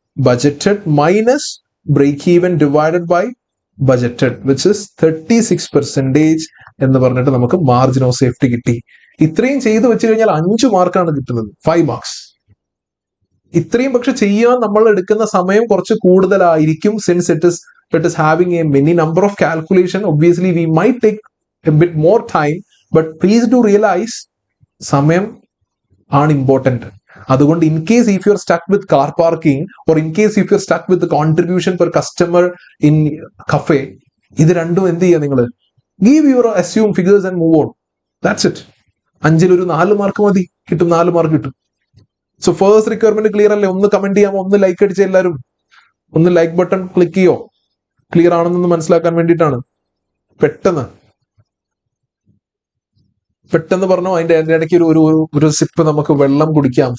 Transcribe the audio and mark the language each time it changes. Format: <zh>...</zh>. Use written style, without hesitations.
<ml>Budgeted minus break even divided by budgeted which is 36% എന്ന് പറഞ്ഞിട്ട് നമുക്ക് മാർജിൻ ഓഫ് സേഫ്റ്റി കിട്ടി. ഇത്രയും ചെയ്തു വെച്ച് കഴിഞ്ഞാൽ 5 മാർക്കാണ് കിട്ടുന്നത്, 5 മാർക്സ്. ഇത്രയും പക്ഷെ ചെയ്യാൻ നമ്മൾ എടുക്കുന്ന സമയം കുറച്ച് കൂടുതലായിരിക്കും.</ml> <en>since it is having a many number of calculation, obviously we might take a bit more time, but please do realize</en> <ml>സമയം ആണ്</ml> <en>important.</en> <ml>അതുകൊണ്ട്</ml> <en>in case if you are stuck with car parking or in case if you are stuck with the contribution per customer in cafe,</en> <ml>ഇത് രണ്ടും എന്ത് ചെയ്യുക, നിങ്ങൾ</ml> <en>give your assume figures and move on. That's it.</en> <ml>5-ൽ ഒരു 4 mark മതി, കിട്ടും, 4 mark കിട്ടും. So first requirement clear അല്ലേ? ഒന്ന് കമന്റ് ചെയ്യാമോ? ഒന്ന് ലൈക്ക് അടിച്ച എല്ലാവരും ഒന്ന് ലൈക്ക് ബട്ടൺ ക്ലിക്ക് ചെയ്യോ, ക്ലിയർ ആണെന്നൊന്ന് മനസ്സിലാക്കാൻ വേണ്ടിയിട്ടാണ്. പെട്ടെന്ന് പറഞ്ഞോ. അതിന്റെ ഇടയ്ക്ക് ഒരു സിപ്പ് നമുക്ക് വെള്ളം കുടിക്കാം.</ml>